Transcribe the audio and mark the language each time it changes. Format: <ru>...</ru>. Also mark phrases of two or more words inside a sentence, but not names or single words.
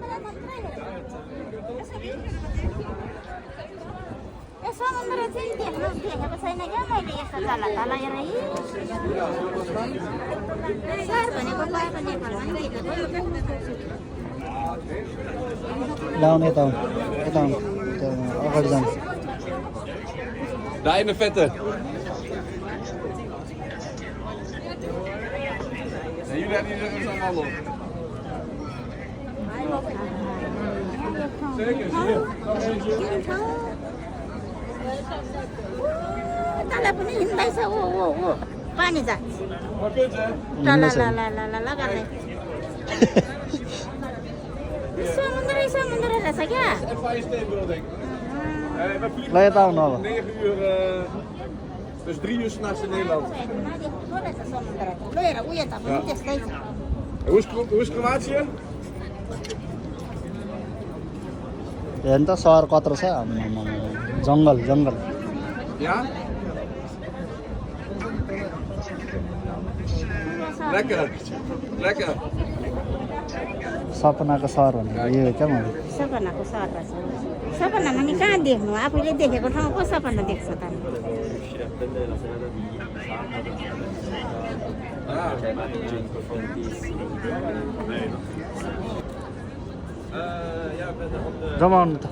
<ne>यो समुद्र चाहिँ देखेको छैन क्या मैले यस्तो तल तल हेरेँ सहर भनेको गएको नेपालमा नि देखेको लाउनु यता आउनु यता आउनु अगाडि जानु</ne> <nl>Daar in de vette. En jullie hebben hier eens allemaal op. Zeker, zie je.</nl> <ne>तल पनि हिँड्दैछ ओ ओ ओ पानी जान्छ</ne> <nl>Wat kunt hè?</nl> <ne>ल ल ल ल ल ल गर्ने समुद्रै समुद्र रहेछ क्या</ne> <nl>Empire State Building. We ल vliegen</nl> <ne>यता आउनु अब</ne> <nl>9 uur, dus 3 uur s'nachts in Nederland.</nl> <ne>समुद्र ठुलो हेर उयो त पनि त्यस्तै छ</ne> <nl>Hoe is Kroatië?</nl> <ne>हेर्नु त सहर कत्रो छ आम्मामा। जङ्गल जङ्गल</ne> <nl>Ja? Lekker. Lekker.</nl> <ne>सपनाको सहर भनेको यो हो क्या मैले सपनाको सहर रहेछ सपनामा नि कहाँ देख्नु आफूले देखेको ठाउँ पो सपना देख्छ त जमाउनु त</ne>